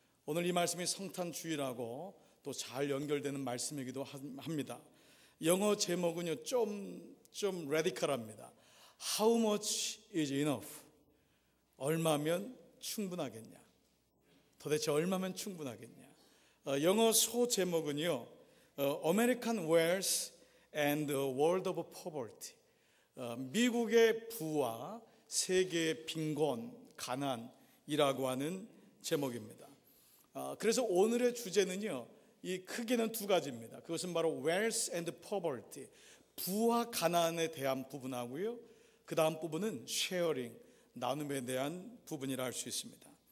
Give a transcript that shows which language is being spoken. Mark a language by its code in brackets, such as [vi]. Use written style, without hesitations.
[ko] 오늘 이 말씀이 성탄주일하고 또 잘 연결되는 말씀이기도 합니다. 영어 제목은요 좀 레디컬합니다. [en] How much is enough? [ko] 얼마면 충분하겠냐? 도대체 얼마면 충분하겠냐? 영어 소 제목은요 [en] American Wealth and the World of Poverty. [ko] 미국의 부와 세계의 빈곤, 가난이라고 하는 제목입니다. 그래서 오늘의 주제는요, 이 크게는 두 가지입니다. 그것은 바로 [en] Wealth and Poverty, [ko] 부와 가난에 대한 부분하고요, 그 다음 부분은 Sharing, 나눔에 대한 부분이라 할 수 있습니다.